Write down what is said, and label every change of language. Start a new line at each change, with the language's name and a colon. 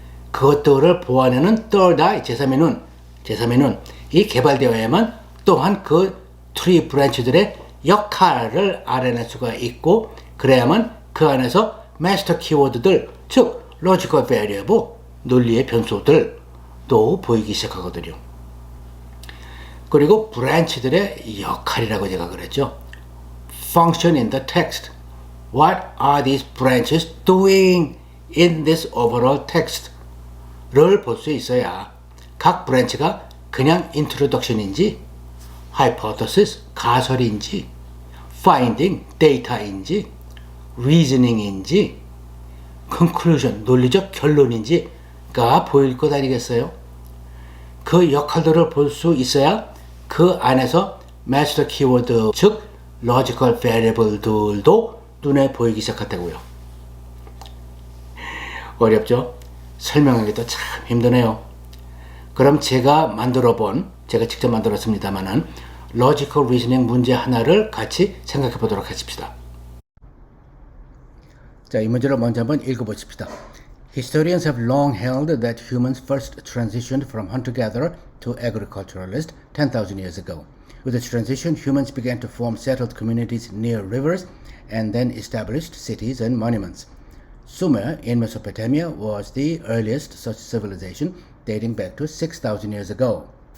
Korean: 그것들을 보완하는 third eye, 제3의 눈이 개발되어야만 또한 그 트리 브랜치들의 역할을 알아낼 수가 있고, 그래야만 그 안에서 마스터 키워드들, 즉 로지컬 베리어블, 논리의 변수들도 보이기 시작하거든요. 그리고 브랜치들의 역할이라고 제가 그랬죠.
English: Function in the text. What are these branches doing in this overall text?
Korean: 를 볼 수 있어야 각 브랜치가 그냥 introduction인지, hypothesis, 가설인지, finding, data인지, reasoning인지, conclusion, 논리적 결론인지가 보일 것 아니겠어요? 그 역할들을 볼 수 있어야 그 안에서 마스터 키워드, 즉 logical variable들도 눈에 보이기 시작했다고요. 어렵죠? 설명하기도 참 힘드네요. 그럼 제가 직접 만들었습니다만은 logical reasoning 문제 하나를 같이 생각해 보도록 하십시다. 자, 이 문제를 먼저 한번 읽어보십시다.
English: Historians have long held that humans first transitioned from hunter-gatherer to agriculturalist 10,000 years ago. With the transition, humans began to form settled communities near rivers and then established cities and monuments. Sumer in Mesopotamia was the earliest such civilization, dating back to 6,000 years ago.